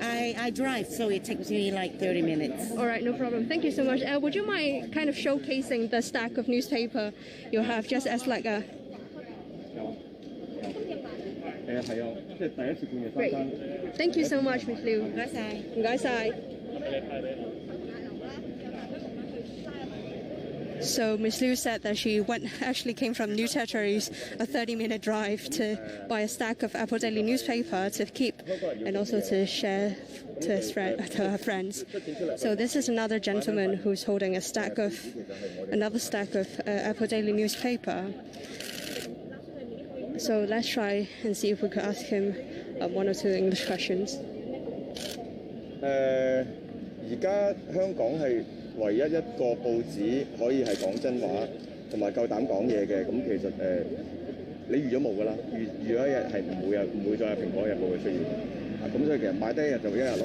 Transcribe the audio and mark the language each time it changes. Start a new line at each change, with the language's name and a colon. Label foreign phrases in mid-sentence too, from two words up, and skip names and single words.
English: I drive, so it takes me like 30 minutes. All right, no problem. Thank you so much. Would you mind kind of showcasing the stack of newspaper you have, just as like a? Great. Thank you so much, Miss Liu.
Cantonese: 唔該晒。唔該晒。
English: So Ms. Liu said that she actually came from New Territories, a 30-minute drive to buy a stack of Apple Daily newspaper to keep and also to share to her friends. So this is another gentleman who's holding another stack of Apple Daily newspaper. So let's try and see if we could ask him 1 or 2 English questions.
Cantonese: 而家香港係唯一一個報紙可以係講真話同埋夠膽講嘢嘅，咁其實你預咗冇㗎啦，預咗一日係唔會再有蘋果日報嘅出現，咁所以其實買低一日就一日咯。